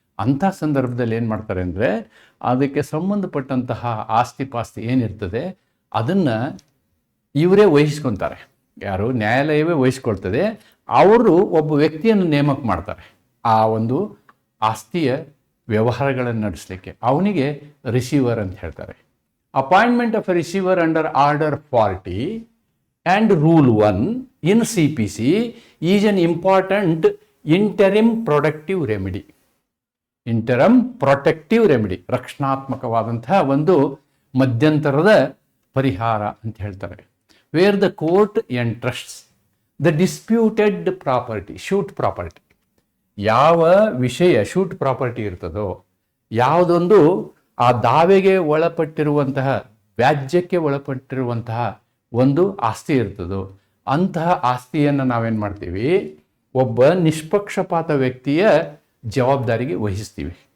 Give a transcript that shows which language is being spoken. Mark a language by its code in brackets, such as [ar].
[kn] ಅಂಥ ಸಂದರ್ಭದಲ್ಲಿ ಏನು ಮಾಡ್ತಾರೆ ಅಂದರೆ, ಅದಕ್ಕೆ ಸಂಬಂಧಪಟ್ಟಂತಹ ಆಸ್ತಿ ಪಾಸ್ತಿ ಏನಿರ್ತದೆ ಅದನ್ನು ಇವರೇ ವಹಿಸ್ಕೊತಾರೆ. ಯಾರು? ನ್ಯಾಯಾಲಯವೇ ವಹಿಸ್ಕೊಳ್ತದೆ. ಅವರು ಒಬ್ಬ ವ್ಯಕ್ತಿಯನ್ನು ನೇಮಕ ಮಾಡ್ತಾರೆ ಆ ಒಂದು ಆಸ್ತಿಯ ವ್ಯವಹಾರಗಳನ್ನು ನಡೆಸಲಿಕ್ಕೆ. ಅವನಿಗೆ ರಿಸೀವರ್ ಅಂತ ಹೇಳ್ತಾರೆ. [en] Appointment of a receiver under order 40 and rule 1 in CPC is an important interim protective remedy. [kn] ಇಂಟರಮ್ protective remedy, ರಕ್ಷಣಾತ್ಮಕವಾದಂತಹ ಒಂದು ಮಧ್ಯಂತರದ ಪರಿಹಾರ ಅಂತ ಹೇಳ್ತಾರೆ. [en] where the court entrusts the disputed property, [kn] shoot property, ಯಾವ ವಿಷಯ ಶೂಟ್ ಪ್ರಾಪರ್ಟಿ ಇರ್ತದೋ, ಯಾವುದೊಂದು ಆ ದಾವೆಗೆ ಒಳಪಟ್ಟಿರುವಂತಹ, ವ್ಯಾಜ್ಯಕ್ಕೆ ಒಳಪಟ್ಟಿರುವಂತಹ ಒಂದು ಆಸ್ತಿ ಇರ್ತದೋ, ಅಂತಹ ಆಸ್ತಿಯನ್ನು ನಾವೇನು ಮಾಡ್ತೀವಿ, ಒಬ್ಬ ನಿಷ್ಪಕ್ಷಪಾತ ವ್ಯಕ್ತಿಯ ಜವಾಬ್ದಾರಿಗೆ ವಹಿಸ್ತೀವಿ.